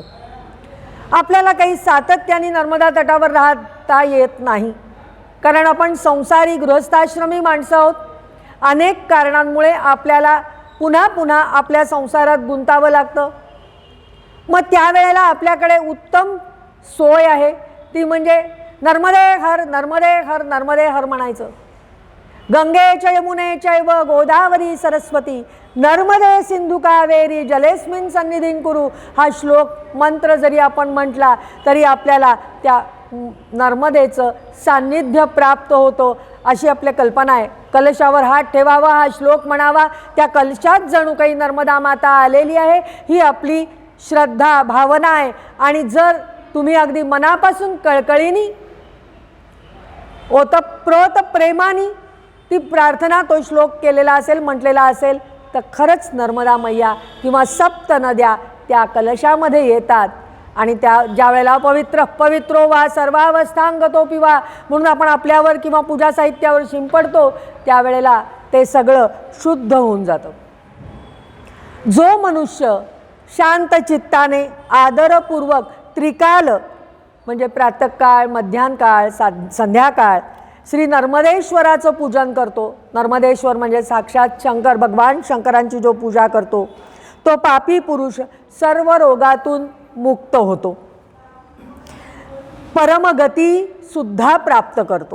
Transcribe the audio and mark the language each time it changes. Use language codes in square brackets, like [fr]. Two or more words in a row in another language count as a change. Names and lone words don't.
[mr] आपल्याला काही सातत्याने नर्मदा तटावर राहता येत नाही, कारण आपण संसारी गृहस्थाश्रमी माणसं आहोत. अनेक कारणांमुळे आपल्याला पुन्हा पुन्हा आपल्या संसारात गुंतावं लागतं. मग त्यावेळेला आपल्याकडे उत्तम सोय आहे, ती म्हणजे नर्मदे हर नर्मदे हर नर्मदे हर म्हणायचं. [sa] गंगे च यमुने चैव गोदावरी सरस्वती नर्मदे सिंधू कावेरी जलेस्मिन सन्निधीन कुरु, [mr] हा श्लोक मंत्र जरी आपण म्हटला तरी आपल्याला त्या नर्मदेचं सान्निध्य प्राप्त होतो अशी आपली कल्पना आहे. कलशावर हात ठेवावा, हा श्लोक म्हणावा, त्या कलशात जणू काही नर्मदा माता आलेली आहे ही आपली श्रद्धा भावना आहे. आणि जर तुम्ही अगदी मनापासून कळकळीने ओतप्रोत प्रेमाने ती प्रार्थना तो श्लोक केलेला असेल, म्हटलेला असेल, तर खरंच नर्मदा मैया किंवा सप्त नद्या त्या कलशामध्ये येतात आणि त्या ज्या वेळेला [sa] पवित्रो वा सर्वावस्थांगतो पिवा [mr] म्हणून आपण आपल्यावर किंवा पूजा साहित्यावर शिंपडतो, त्यावेळेला ते सगळं शुद्ध होऊन जातं. जो मनुष्य शांत चित्ताने आदरपूर्वक त्रिकाल म्हणजे प्रातःकाळ, मध्यान्हकाळ, संध्याकाळ श्री नर्मदेश्वराचं पूजन करतो, नर्मदेश्वर म्हणजे साक्षात शंकर, भगवान शंकरांची जो पूजा करतो, तो पापी पुरुष सर्व रोगातून मुक्त होतो, परमगती सुद्धा प्राप्त करतो.